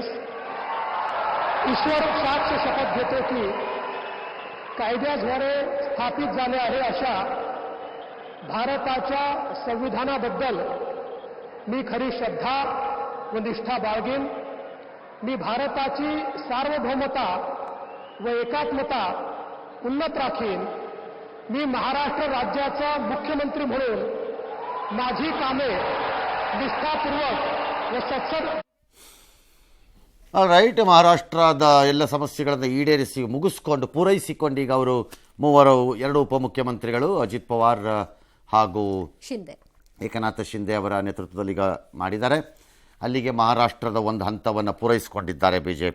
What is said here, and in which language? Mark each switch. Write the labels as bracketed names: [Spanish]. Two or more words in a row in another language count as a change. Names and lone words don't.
[Marathi] ईश्वर साक्ष शपथ घेतो की कायद्याद्वारे स्थापित झाले आहे अशा भारताच्या संविधानाबद्दल मी खरी श्रद्धा व निष्ठा बाळगेन. मी भारताची सार्वभौमता व एकात्मता उन्नत राखीन. मी महाराष्ट्र राज्याचा मुख्यमंत्री म्हणून माझी कामे निष्ठापूर्वक व सत्सद. [Kannada] ರೈಟ್, ಮಹಾರಾಷ್ಟ್ರದ ಎಲ್ಲ ಸಮಸ್ಯೆಗಳನ್ನು ಈಡೇರಿಸಿ ಮುಗಿಸ್ಕೊಂಡು ಪೂರೈಸಿಕೊಂಡು ಈಗ ಅವರು 2 ಉಪಮುಖ್ಯಮಂತ್ರಿಗಳು ಅಜಿತ್ ಪವಾರ್ ಹಾಗೂ ಏಕನಾಥ ಶಿಂದೆ ಅವರ ನೇತೃತ್ವದಲ್ಲಿ ಈಗ ಮಾಡಿದ್ದಾರೆ. ಅಲ್ಲಿಗೆ ಮಹಾರಾಷ್ಟ್ರದ ಒಂದು ಹಂತವನ್ನು ಪೂರೈಸಿಕೊಂಡಿದ್ದಾರೆ ಬಿಜೆಪಿ.